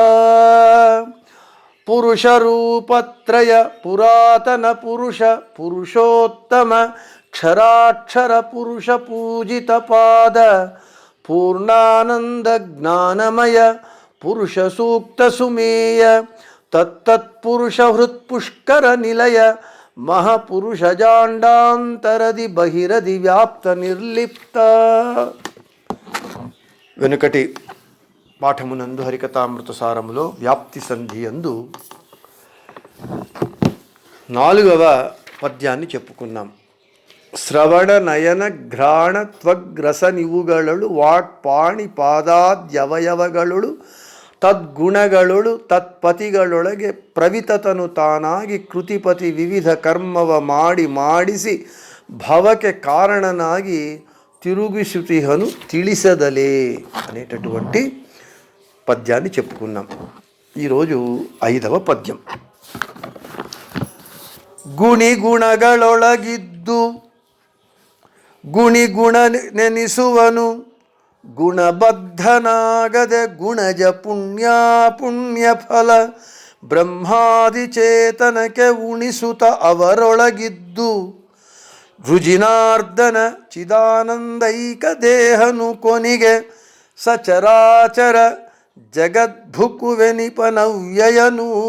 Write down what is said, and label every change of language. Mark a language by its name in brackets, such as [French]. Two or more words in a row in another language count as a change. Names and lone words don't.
[Kannada] ಪುರುಷ ರೂಪತ್ರಯ ಪುರಾತನ ಪುರುಷ ಪುರುಷೋತ್ತಮ ಕ್ಷರಾಕ್ಷರ ಪುರುಷ ಪೂಜಿತ ಪಾದ ಪೂರ್ಣಾನಂದ ಜ್ಞಾನಮಯ ಪುರುಷ ಸೂಕ್ತ ಸುಮೇಯ ತತ್ತತ್ಪುರುಷ ಹೃತ್ಪುಷ್ಕರ ನಿಲಯ ಮಹಾಪುರುಷ ಜಾಂಡಾಂತರದಿ ಬಹಿರದಿ ವ್ಯಾಪ್ತ ನಿರ್ಲಿಪ್ತ. [Telugu] వెనుకటి పాఠమునందు హరికథామృత సారములో వ్యాప్తి సంధి అందు 4వ పద్యాన్ని చెప్పుకున్నాం. [Kannada] ಶ್ರವಣ ನಯನ ಘ್ರಾಣ ತ್ವಗ್ರಸ ನಿವುಗಳಳು ವಾಕ್ಪಾಣಿ ಪಾದಾದ್ಯವಯವಗಳಳು ತದ್ಗುಣಗಳೊಳು ತತ್ಪತಿಗಳೊಳಗೆ ಪ್ರವಿತತನು ತಾನಾಗಿ ಕೃತಿಪತಿ ವಿವಿಧ ಕರ್ಮವ ಮಾಡಿಸಿ ಭವಕ್ಕೆ ಕಾರಣನಾಗಿ తిరుగుసుతిహను ತಿಳಿಸದలే [Telugu] అనేటటువంటి పద్యాన్ని చెప్పుకున్నాం. ఈరోజు 5వ పద్యం. [Kannada] ಗುಣಿ ಗುಣಗಳೊಳಗಿದ್ದು ಗುಣ ನೆನಿಸುವನು, ಗುಣಬದ್ಧನಾಗದೆ ಗುಣಜ ಪುಣ್ಯ ಫಲ ಬ್ರಹ್ಮಾದಿ ಚೇತನಕ್ಕೆ ಉಣಿಸುತ್ತ ಅವರೊಳಗಿದ್ದು ರುಜಿನಾರ್ದನ ಚಿದಾನಂದೈಕ ದೇಹನು ಕೊನಿಗೆ ಸಚರಾಚರ ಜಗದ್ಭುಕುವೆನಿಪನವ್ಯಯನು.